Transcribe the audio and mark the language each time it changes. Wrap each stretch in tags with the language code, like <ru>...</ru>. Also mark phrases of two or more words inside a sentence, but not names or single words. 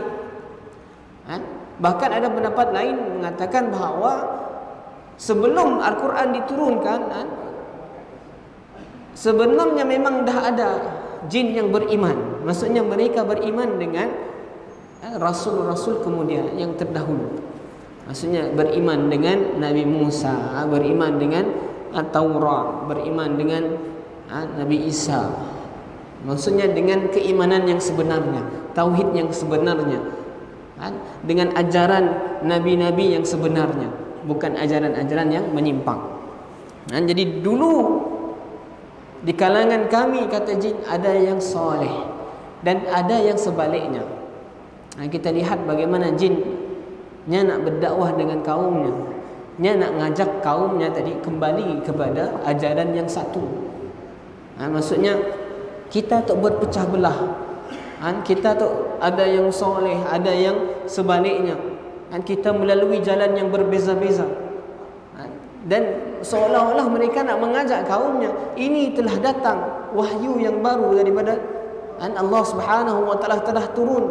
<ms>Bahkan ada pendapat lain mengatakan bahawa sebelum Al-Quran diturunkan, sebenarnya memang dah ada jin yang beriman. Maksudnya mereka beriman dengan Rasul-Rasul kemudian yang terdahulu. Maksudnya beriman dengan Nabi Musa, beriman dengan Taurat, beriman dengan Nabi Isa. Maksudnya dengan keimanan yang sebenarnya, tauhid yang sebenarnya, dengan ajaran Nabi-Nabi yang sebenarnya, bukan ajaran-ajaran yang menyimpang. Jadi dulu di kalangan kami, kata jin, ada yang soleh dan ada yang sebaliknya. Kita lihat bagaimana jinnya nak berdakwah dengan kaumnya, nya nak ngajak kaumnya tadi kembali kepada ajaran yang satu. Maksudnya kita tak berpecah belah. Kita tu ada yang soleh, ada yang sebaliknya. Kita melalui jalan yang berbeza-beza. Dan seolah-olah mereka nak mengajak kaumnya, ini telah datang wahyu yang baru daripada Allah</ms> <ar>سبحانه وتعالى</ar> <ms>telah turun.</ms>